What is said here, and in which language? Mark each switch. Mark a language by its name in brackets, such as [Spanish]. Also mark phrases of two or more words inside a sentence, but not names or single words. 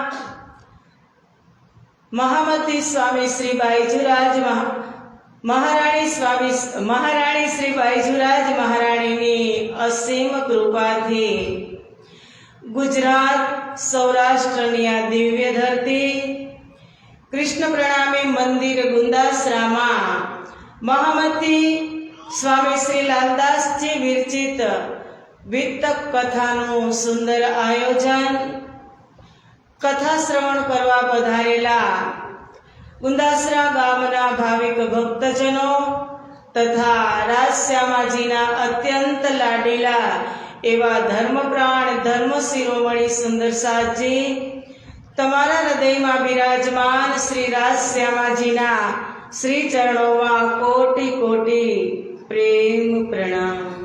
[Gujarati] મહામતી સ્વામી શ્રી બાઈજુરાજ મહારાણી શ્રી બાઈજુરાજ મહારાણીની અસીમ કૃપાથી ગુજરાત સૌરાષ્ટ્રની આ દિવ્ય ધરતી કૃષ્ણ પ્રણામી મંદિર ગુંદાસરામાં મહામતી સ્વામી શ્રી લાલદાસજી વિરચિત વિતક કથાનું સુંદર આયોજન। કથા શ્રવણ કરવા પધારેલા ગુંદાસરા ગામના ભાવિક ભક્તજનો તથા રાજશ્યામાજીના અત્યંત લાડીલા એવા ધર્મપ્રાણ ધર્મ શિરોમણી સુંદરસાજી, તમારા હૃદયમાં બિરાજમાન શ્રી રાજશ્યામાજીના શ્રી ચરણોમાં કોટી કોટી પ્રેમ પ્રણામ।